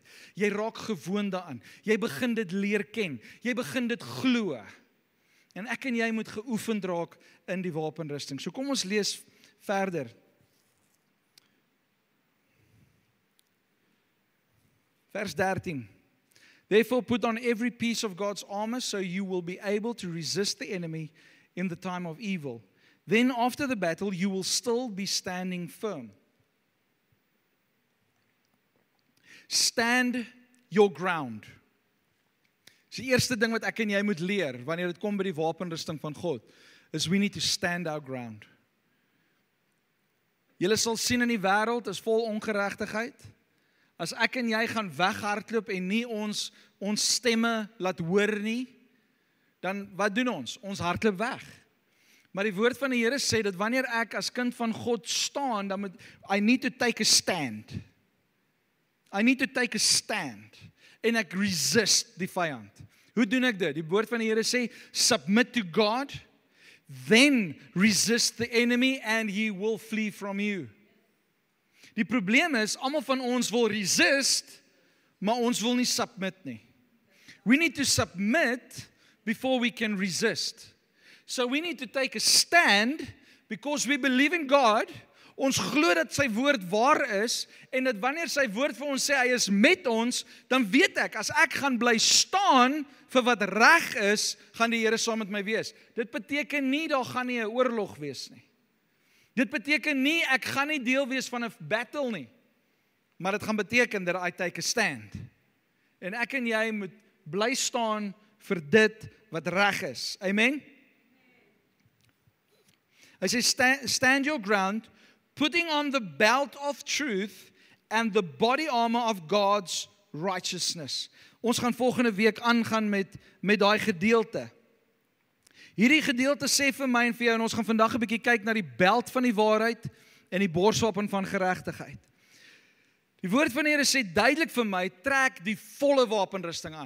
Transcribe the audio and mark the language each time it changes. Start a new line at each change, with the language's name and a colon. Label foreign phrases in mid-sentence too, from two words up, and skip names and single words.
Afrikaans: Jy raak gewoond daaraan. Jy begin dit leer ken. Jy begin dit glo. En ek en jy moet geoefend raak in die wapenrusting. So kom ons lees verder. Vers 13.
English: Therefore put on every piece of God's armor so you will be able to resist the enemy in the time of evil. Then after the battle you will still be standing firm. Stand your ground.
Afrikaans: Dis die eerste ding wat ek en jy moet leer wanneer dit kom by die wapenrusting van God, is
English: we need to stand our ground.
Afrikaans: Julle sal sien in die wêreld is vol ongeregtigheid. As ek en jy gaan weghardloop en nie ons stemme laat hoor nie, dan wat doen ons? Ons hardloop weg. Maar die woord van die Here sê dat wanneer ek as kind van God staan, dan moet
English: I need to take a stand. I need to take a stand.
Afrikaans: En ek resist die vyand. Hoe doen ek dit? Die woord van die Here sê,
English: submit to God, then resist the enemy and he will flee from you.
Afrikaans: Die probleem is, almal van ons wil resist, maar ons wil nie submit nie.
English: We need to submit before we can resist. So we need to take a stand because we believe in God.
Afrikaans: Ons glo dat sy woord waar is en dat wanneer sy woord vir ons sê hy is met ons, dan weet ek, as ek gaan bly staan vir wat reg is, gaan die Here saam met my wees. Dit beteken nie daar gaan nie 'n oorlog wees nie. Dit beteken nie ek gaan nie deel wees van 'n battle nie. Maar dit gaan beteken dat
English: I take a stand.
Afrikaans: En ek en jy moet bly staan vir dit wat reg is. Amen. Hy sê
English: stand your ground, putting on the belt of truth and the body armor of God's righteousness.
Afrikaans: Ons gaan volgende week aangaan met daai gedeelte. Hierdie gedeelte sê vir my en vir jou, en ons gaan vandag 'n bietjie kyk na die beld van die waarheid en die borswapen van geregtigheid. Die woord van die Here sê duidelik vir my, trek die volle wapenrusting aan.